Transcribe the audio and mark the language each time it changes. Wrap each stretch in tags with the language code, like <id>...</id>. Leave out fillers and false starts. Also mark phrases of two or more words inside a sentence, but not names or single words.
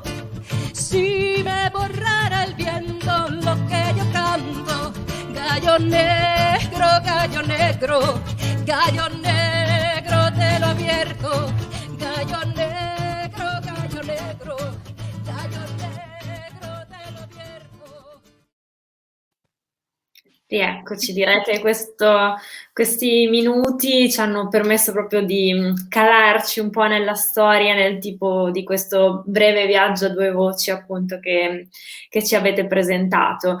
<es>Si me borrara el viento lo que yo canto. Gallo negro, gallo negro, gallo negro te lo advierto. Gallo negro, gallo negro, gallo negro te lo advierto.</es> <it>Rieccoci, direi che questi minuti ci hanno permesso proprio di calarci un po' nella storia, nel tipo di questo breve viaggio a due voci appunto che ci avete presentato.</it>